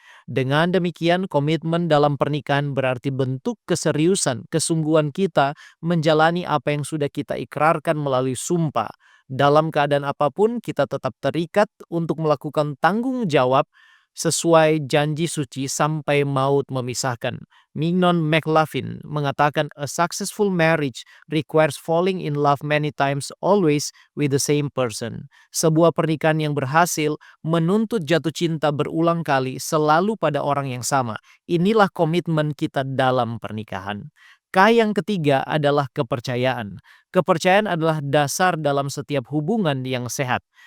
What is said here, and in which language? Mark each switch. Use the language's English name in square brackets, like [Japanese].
[Indonesian] Dengan demikian, komitmen dalam pernikahan berarti bentuk keseriusan, kesungguhan kita menjalani apa yang sudah kita ikrarkan melalui sumpah. Dalam keadaan apapun, kita tetap terikat untuk melakukan tanggung jawab sesuai janji suci sampai maut memisahkan. [English] Mignon McLaughlin [Indonesian] mengatakan, [English] "A successful marriage requires falling in love many times, always with the same person." [Indonesian] Sebuah pernikahan yang berhasil menuntut jatuh cinta berulang kali selalu pada orang yang sama. Inilah komitmen kita dalam pernikahan. K yang ketiga adalah kepercayaan. Kepercayaan adalah dasar dalam setiap hubungan yang sehat.